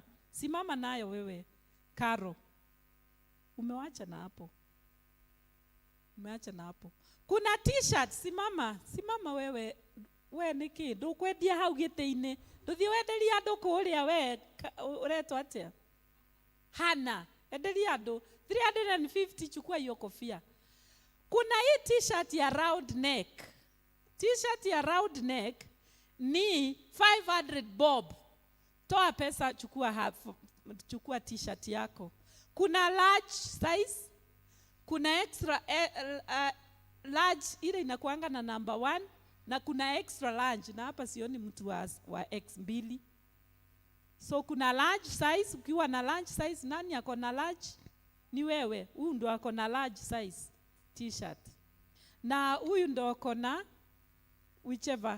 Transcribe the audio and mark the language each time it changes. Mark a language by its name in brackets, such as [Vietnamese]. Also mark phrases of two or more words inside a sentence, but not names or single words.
[Swahili] Simama nayo wewe, Karo. Umewacha na hapo. Umeacha na hapo. Kuna t-shirt, simama wewe. [Kikuyu] We niki, ndukwendia hau gite-ini. Nduthi wenderia andu kuria we uretwa atia? Hana, enderia andu 350, [Swahili] chukua hiyo kofia. Kuna hii t-shirt ya [English] round neck. [Swahili] T-shirt ya [English] round neck [Swahili] ni 500 bob. Toa pesa, chukua t-shirt yako. Kuna [English] large size, [Swahili] kuna [English] extra large, [Swahili] ile inakuanga na number 1, na kuna [English] extra large, [Swahili] na hapa sioni mtu wa X2. So kuna [English] large size, [Swahili] ukiwa na [English] large size, [Swahili] nani yako na large? Ni wewe, huyu ndo ako na [English] large size t-shirt. [Swahili] Na huyu ndo ako na whichever.